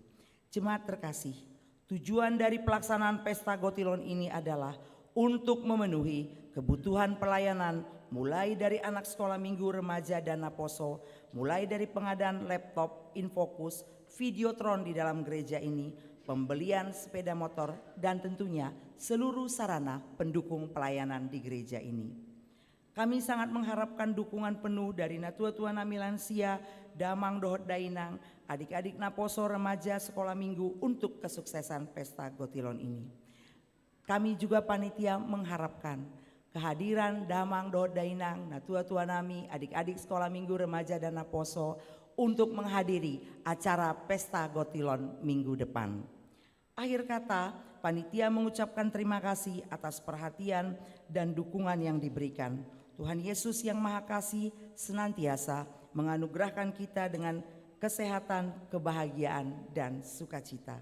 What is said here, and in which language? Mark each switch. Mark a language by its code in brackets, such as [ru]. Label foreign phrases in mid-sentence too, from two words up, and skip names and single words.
[id] Jemaat terkasih, tujuan dari pelaksanaan Pesta Gotilon ini adalah untuk memenuhi kebutuhan pelayanan mulai dari anak sekolah minggu, remaja dan naposo, mulai dari pengadaan laptop, infocus, videotron di dalam gereja ini, pembelian sepeda motor, dan tentunya seluruh sarana pendukung pelayanan di gereja ini. Kami sangat mengharapkan dukungan penuh dari [bbc] natua-tua nami [id] lansia, [bbc] damang dohot dainang, [id] adik-adik naposo remaja sekolah minggu untuk kesuksesan Pesta Gotilon ini. Kami juga panitia mengharapkan kehadiran [bbc] damang dohot dainang, natua-tua nami, [id] adik-adik sekolah minggu remaja dan naposo untuk menghadiri acara Pesta Gotilon minggu depan. Akhir kata, panitia mengucapkan terima kasih atas perhatian dan dukungan yang diberikan. Tuhan Yesus yang Maha Kasih senantiasa menganugerahkan kita dengan kesehatan, kebahagiaan, dan sukacita.